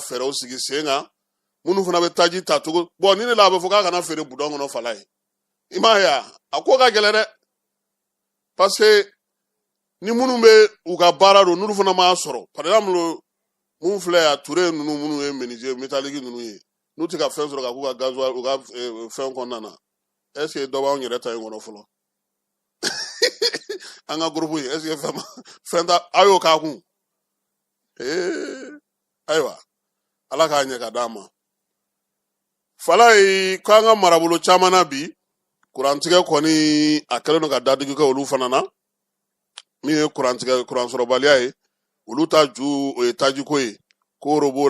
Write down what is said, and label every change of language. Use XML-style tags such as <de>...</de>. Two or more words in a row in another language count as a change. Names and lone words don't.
<bm>fɛɛrɛw sigi sen kan minnu fana bɛ taji ta cogo ni ne la a bɛ fɔ k'a kana feere budɔn kɔnɔ fala ye i m'a ye a ko ka gɛlɛn dɛ</bm> <fr>parce que</fr> <bm>ni minnu bɛ u ka baara don n'olu fana m'a sɔrɔ</bm> <fr>par exemple</fr> <bm>mun filɛ a Ture ninnu minnu ye</bm> <fr>menuisier métallique</fr> <bm>ninnu ye n'u tɛ ka fɛn sɔrɔ ka k'u ka gasoil u ka fɛn kɔnɔna na</bm> <fr>est ce que</fr> <bm>dɔ b'anw yɛrɛ ta in kɔnɔ fɔlɔ an ka groupe</bm> <fr>est ce que</fr> <bm>fɛn ta a y'o k'a kun ayiwa Ala k'a ɲɛ ka d'an ma fala ye k'an ka marabolo caman na bi kurantigɛ kɔni a kɛlen don ka dadigi kɛ olu fana na min ye kuransɔrɔbaliya ye olu ta ju o ye tajiko ye Koro b'o</bm>